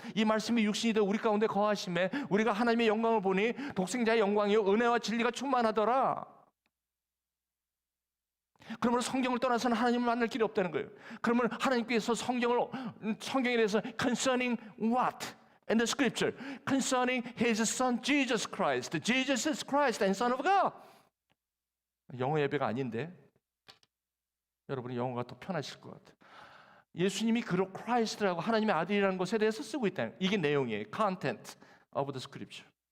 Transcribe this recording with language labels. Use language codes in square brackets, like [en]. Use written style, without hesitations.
[ko] 이 말씀이 육신이 되어 우리 가운데 거하심에 우리가 하나님의 영광을 보니 독생자의 영광이요 은혜와 진리가 충만하더라. 그러면 성경을 떠나서는 하나님을 만날 길이 없다는 거예요. 그러면 하나님께서 성경에 대해서 [en] concerning what? In the scripture, concerning His Son Jesus Christ. Jesus is Christ and Son of God. [ko] 영어 예배가 아닌데 여러분이 영어가 더 편하실 것 같아요. 예수님이 그런 Christ라고 하나님의 아들이라는 것에 대해서 쓰고 있다는, 이게 내용이에요. [en] Content of the scripture.